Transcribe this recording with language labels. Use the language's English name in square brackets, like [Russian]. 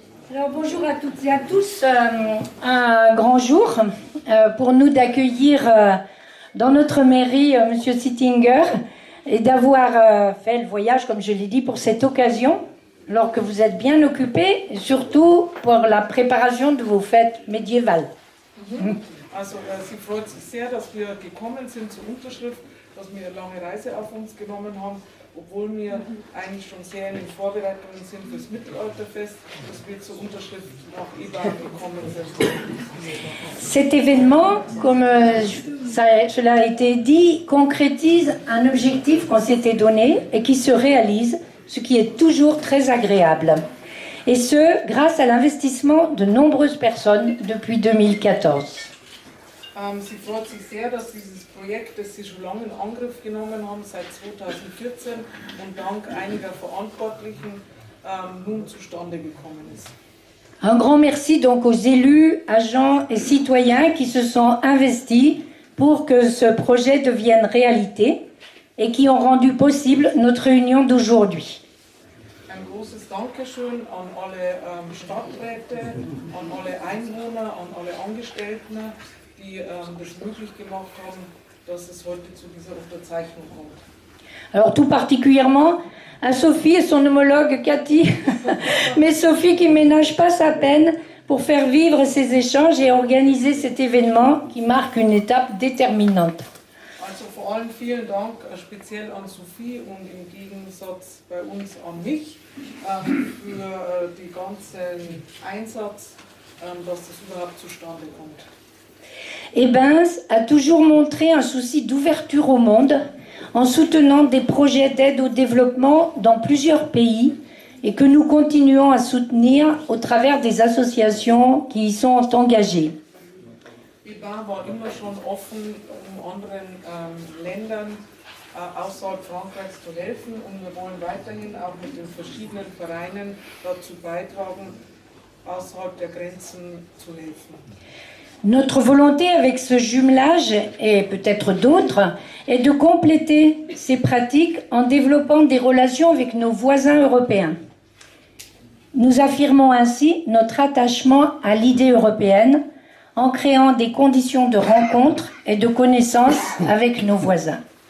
[French] Alors bonjour à toutes et à tous. Un grand jour pour nous d'accueillir dans notre mairie Monsieur Sittinger et d'avoir fait le voyage, comme je l'ai dit, pour cette occasion, alors que vous êtes bien occupés, et surtout pour la préparation de vos fêtes médiévales. [German] Also sie freut sich sehr, dass wir gekommen sind zur Unterschrift, dass wir eine lange Reise auf uns genommen haben, obwohl wir eigentlich schon sehr in den Vorbereitungen sind für das Mittelalterfest, dass wir zur Unterschrift nach Eban gekommen sind. [French] Cet événement, comme cela a été dit, concrétise un objectif qu'on s'était donné et qui se réalise, ce qui est toujours très agréable. Et ce, grâce à l'investissement de nombreuses personnes depuis 2014. [German] Sie freut sich sehr, dass dieses Projekt, das Sie schon lange in Angriff genommen haben, seit 2014 und dank einiger Verantwortlichen nun zustande gekommen ist. [French] Un grand merci donc aux élus, agents et citoyens qui se sont investis pour que ce projet devienne réalité et qui ont rendu possible notre réunion d'aujourd'hui. [German] Ein großes Dankeschön an alle Stadträte, an alle Einwohner, an alle Angestellten, die das möglich gemacht haben, dass es heute zu dieser Unterzeichnung kommt. [French] Alors tout particulièrement à Sophie et son homologue Cathy, mais Sophie qui ménage pas sa peine pour faire vivre ces échanges et organiser cet événement qui marque une étape déterminante. [German] Also vor allem vielen Dank speziell an Sophie und im Gegensatz bei uns an mich für den ganzen Einsatz, dass das überhaupt zustande kommt. [French] Ebens a toujours montré un souci d'ouverture au monde en soutenant des projets d'aide au développement dans plusieurs pays et que nous continuons à soutenir au travers des associations qui y sont engagées. [German] Ebens war immer schon offen, anderen Ländern außerhalb Frankreichs zu helfen und wir wollen weiterhin auch mit den verschiedenen Vereinen dazu beitragen, außerhalb der Grenzen zu helfen. [French] Notre volonté avec ce jumelage, et peut-être d'autres, est de compléter ces pratiques en développant des relations avec nos voisins européens. Nous affirmons ainsi notre attachement à l'idée européenne en créant des conditions de rencontre et de connaissance avec nos voisins.